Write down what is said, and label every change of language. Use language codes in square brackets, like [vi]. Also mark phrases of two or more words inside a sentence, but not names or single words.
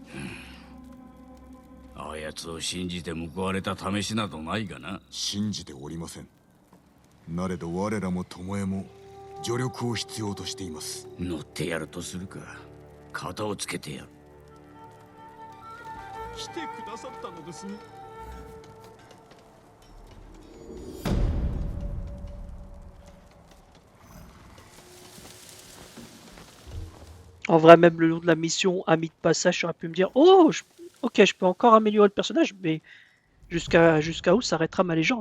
[ja] あやつを信じて報われた試しなどないがな。信じておりません。なれど我らも巴も助力を必要としています。乗ってやるとするか。肩をつけてやる。来てくださったのですね。 [fr] En vrai, même le long de la mission, ami de passage, j'aurais pu me dire oh, ok, je peux encore améliorer le personnage, mais jusqu'à où s'arrêtera ma légende?